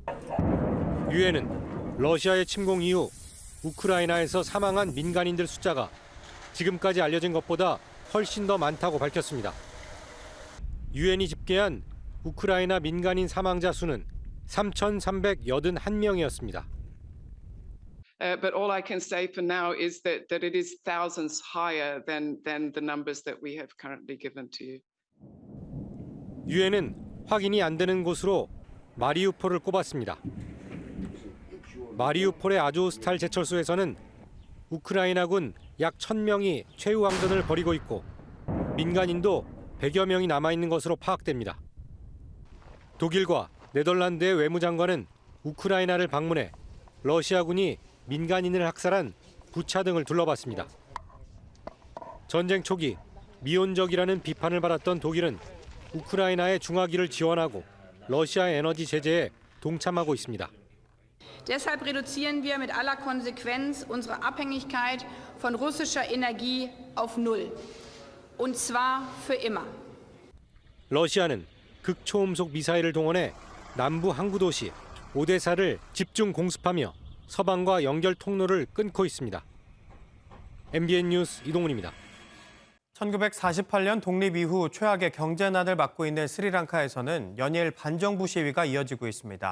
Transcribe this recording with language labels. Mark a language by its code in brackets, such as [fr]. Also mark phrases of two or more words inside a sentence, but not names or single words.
[ko] 유엔은 러시아의 침공 이후 우크라이나에서 사망한 민간인들 숫자가 지금까지 알려진 것보다 훨씬 더 많다고 밝혔습니다. 유엔이 집계한 우크라이나 민간인 사망자 수는 3,381명이었습니다. [en] But all I can say for now is that it is thousands higher than the numbers that we have currently given to you. [ko] 유엔은 확인이 안 되는 곳으로 마리우폴을 꼽았습니다. 마리우폴의 아조스탈 제철소에서는 우크라이나군 약 1,000명이 최후항전을 벌이고 있고 민간인도 100여 명이 남아있는 것으로 파악됩니다. 독일과 네덜란드의 외무장관은 우크라이나를 방문해 러시아군이 민간인을 학살한 부차 등을 둘러봤습니다. 전쟁 초기 미온적이라는 비판을 받았던 독일은 우크라이나의 중화기를 지원하고 러시아의 에너지 제재에 동참하고 있습니다. [de] Deshalb reduzieren wir mit aller Konsequenz unsere Abhängigkeit von russischer Energie auf null. Und zwar für immer. [ko] 러시아는 극초음속 미사일을 동원해 남부 항구 도시 오데사를 집중 공습하며 서방과 연결 통로를 끊고 있습니다. MBN 뉴스 이동훈입니다. 1948년 독립 이후 최악의 경제난을 맞고 있는 스리랑카에서는 연일 반정부 시위가 이어지고 있습니다.